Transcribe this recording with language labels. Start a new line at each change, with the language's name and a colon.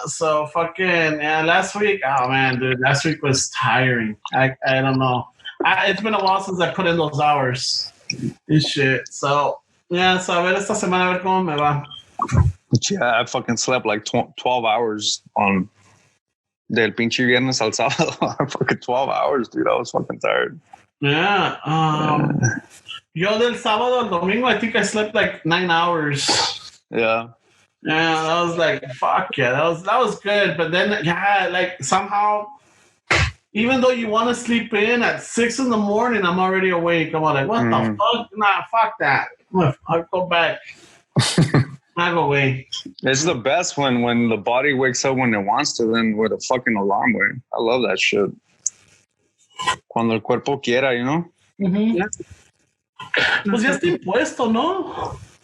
English: So fucking, last week, oh man, dude, last week was tiring. I don't know. It's been a while since I put in those hours and shit. So, yeah, so
Spanish: a ver esta semana a ver cómo me va.
English: Yeah, I fucking slept like 12 hours on
Spanish: del pinche viernes al sábado.
English: Fucking 12 hours, dude. I was fucking tired. Yeah.
Spanish: Yo del sábado al domingo,
English: I think I slept like 9 hours. Yeah. Yeah, that was like, fuck yeah, that was good. But then, like somehow, even though you want to sleep in at 6 in the morning, I'm already awake. I'm like, what the fuck? Nah, fuck that. I'll go back. I'll go away. It's the best when the body wakes up when it wants to, then with a fucking alarm, way. I love that shit.
Spanish: Cuando el cuerpo quiera,
English: Mm-hmm. Yeah.
Spanish: Pues ya está impuesto, ¿no?